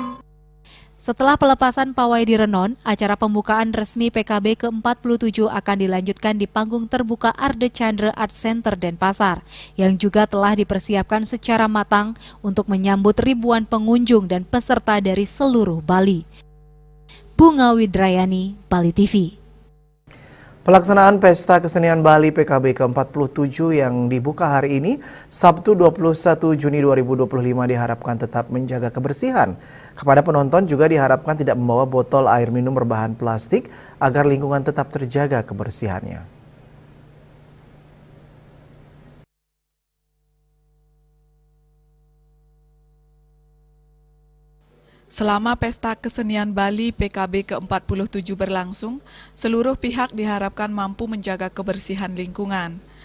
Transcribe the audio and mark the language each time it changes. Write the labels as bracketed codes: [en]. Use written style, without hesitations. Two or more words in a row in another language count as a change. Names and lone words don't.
[id] Setelah pelepasan pawai di Renon, acara pembukaan resmi PKB ke-47 akan dilanjutkan di panggung terbuka Arde Chandra Art Center Denpasar, yang juga telah dipersiapkan secara matang untuk menyambut ribuan pengunjung dan peserta dari seluruh Bali. Bunga Widrayani, Bali TV. Pelaksanaan Pesta Kesenian Bali PKB ke-47 yang dibuka hari ini, Sabtu 21 Juni 2025 diharapkan tetap menjaga kebersihan. Kepada penonton juga diharapkan tidak membawa botol air minum berbahan plastik agar lingkungan tetap terjaga kebersihannya. Selama Pesta Kesenian Bali PKB ke-47 berlangsung, seluruh pihak diharapkan mampu menjaga kebersihan lingkungan.